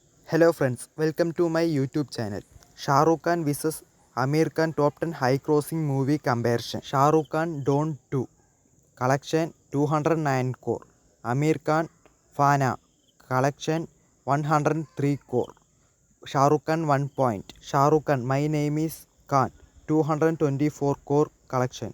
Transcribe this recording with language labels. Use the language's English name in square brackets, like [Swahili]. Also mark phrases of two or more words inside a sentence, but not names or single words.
[English] Hello friends, welcome to my YouTube channel. Shah Rukh Khan vs Amir Khan top 10 high grossing movie comparison. Shah Rukh Khan Don 2 collection 209 crore. Amir Khan Fana collection 103 crore. Shah Rukh Khan 1 point. Shah Rukh Khan My Name is Khan 224 crore collection.